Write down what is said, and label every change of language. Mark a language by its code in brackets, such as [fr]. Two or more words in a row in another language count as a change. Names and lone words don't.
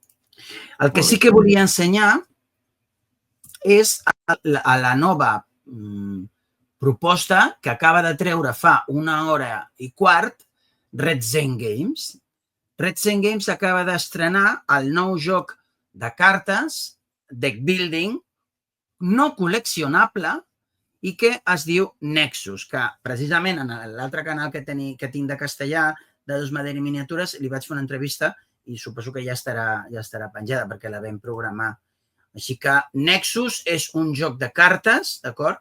[ca] El que sí que volia ensenyar és a la nova proposta que acaba de treure fa 1 hora i quart Red Zen Games. Red Zen Games acaba d'estrenar el nou joc de cartes, [en] deck building, [ca] no col·leccionable i que es diu Nexus, que precisament en l'altre canal que tinc de castellà, de Dos Madera i Miniatures, li vaig fer una entrevista i suposo que ja estarà penjada perquè la vam programar. Així que Nexus és un joc de cartes, d'acord?